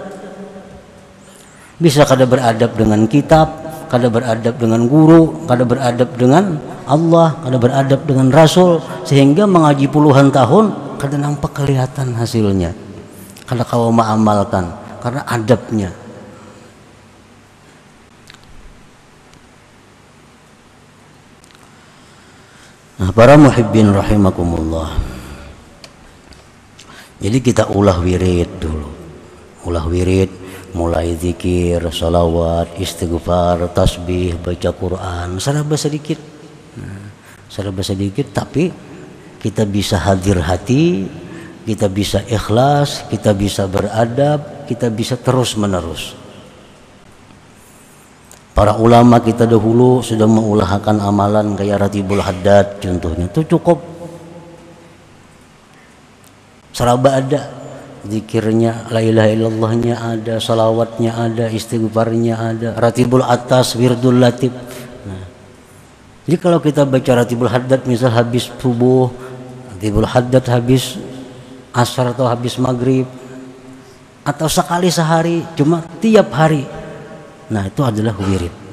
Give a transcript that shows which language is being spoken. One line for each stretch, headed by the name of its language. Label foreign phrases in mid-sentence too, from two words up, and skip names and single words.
Indonesian: Bisa kada beradab dengan kitab, kada beradab dengan guru, kada beradab dengan Allah, kada beradab dengan Rasul, sehingga mengaji puluhan tahun kada nampak kelihatan hasilnya, kada kau mengamalkan karena adabnya. Nah, para
Arabic: محبين رحمكم الله,
Indonesian: jadi kita ulah wirid dulu, mulai zikir, salawat, istighfar, tasbih, baca Quran, serba sedikit. Tapi kita bisa hadir hati, kita bisa ikhlas, kita bisa beradab, kita bisa terus menerus. Para ulama kita dahulu sudah mengulahkan amalan kayak Ratibul Haddad contohnya, itu cukup. Seraba ada, zikirnya, la ilaha illallahnya ada, salawatnya ada, istighfarnya ada, Ratibul Atas, Wirdul Latif. Nah, jadi kalau kita baca Ratibul Haddad misal habis subuh, Ratibul Haddad habis asar atau habis maghrib, atau sekali sehari, cuma tiap hari, nah itu adalah wirid.